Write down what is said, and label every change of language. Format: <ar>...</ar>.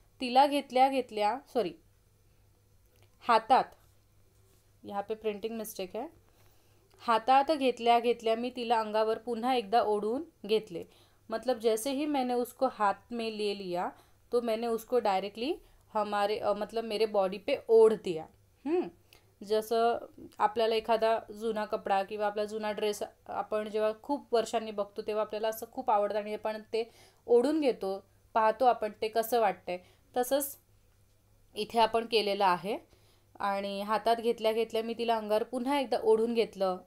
<mr>तिला घेतल्या घेतल्या हातात,</mr> <hi>यहाँ पे प्रिंटिंग मिस्टेक है,</hi> <mr>हातात घेतल्या घेतल्या मी तिला अंगावर पुन्हा एकदा ओढून घेतले.</mr> <hi>मतलब जैसे ही मैंने उसको हाथ में ले लिया तो मैंने उसको डायरेक्टली मतलब मेरे बॉडी पे ओढ दिया.</hi> <mr>जसं आपल्याला एखादा जुना कपडा किंवा आपला जुना ड्रेस आपण जेव्हा खूप वर्षांनी बघतो तेव्हा आपल्याला असं खूप आवडतं आणि आपण ते ओढून घेतो, पाहतो आपण ते कसं वाटतंय, तसंच इथे आपण केलेलं आहे. आणि हातात घेतल्या घेतल्या मी तिला अंगावर पुन्हा एकदा ओढून घेतलं.</mr>